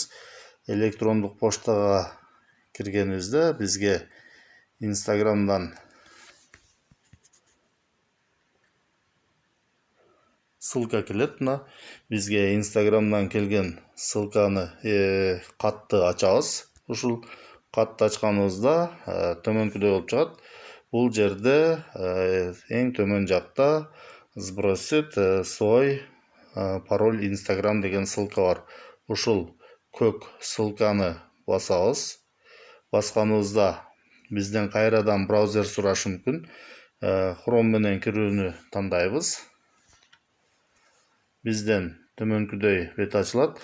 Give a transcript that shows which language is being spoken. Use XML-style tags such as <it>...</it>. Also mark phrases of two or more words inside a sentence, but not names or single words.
<ky>Электрондук поштага киргенибизде бизге Instagram'дан ссылка келет. Бизге Instagram'дан келген ссылканы катты ачабыз. ушул катты ачканыбызда төмөнкүдөй болуп чыгат. Бул жерде эң төмөн жакта</ky> <ru>сбросить свой пароль</ru> <ky>Instagram деген ссылка бар. Ушул көк ссылканы басабыз. Басканыбызда бизден кайрадан браузер сурашы мүмкүн. Chrome менен кирүүнү тандайбыз. Бизден төмөнкүдөй бет ачылат.</ky>